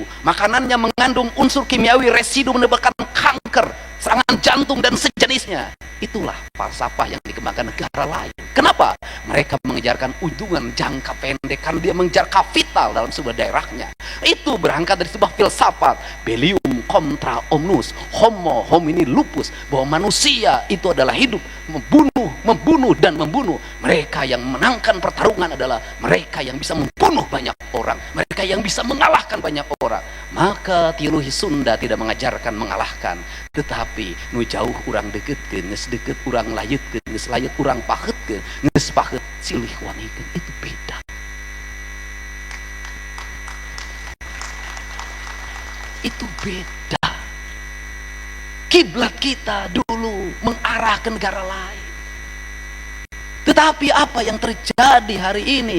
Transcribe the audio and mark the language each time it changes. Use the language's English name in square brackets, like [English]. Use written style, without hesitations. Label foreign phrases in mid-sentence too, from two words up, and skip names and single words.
[Indonesian] Makanannya mengandung unsur kimiawi, residu menyebabkan kanker, serangan jantung dan sejenisnya. Itulah falsafah yang dikembangkan negara lain. Kenapa? Mereka mengejarkan untungan jangka pendek, karena dia mengejar kapital dalam sebuah daerahnya. Itu berangkat dari sebuah filsafat [Latin] Bellium contra omnus, homo homini lupus, [Indonesian] bahwa manusia itu adalah hidup, membunuh dan membunuh. Mereka yang menangkan pertarungan adalah mereka yang bisa membunuh banyak orang, mereka yang bisa mengalahkan banyak orang. Maka teologi Sunda tidak mengajarkan mengalahkan, tetapi [Sundanese] nu jauh urang deketkeun, geus deket urang layetkeun, geus layet urang pahetkeun, geus pahet silih wanikeun. [Indonesian] Itu beda. Itu beda. Kiblat kita dulu mengarah ke negara lain. Tetapi apa yang terjadi hari ini?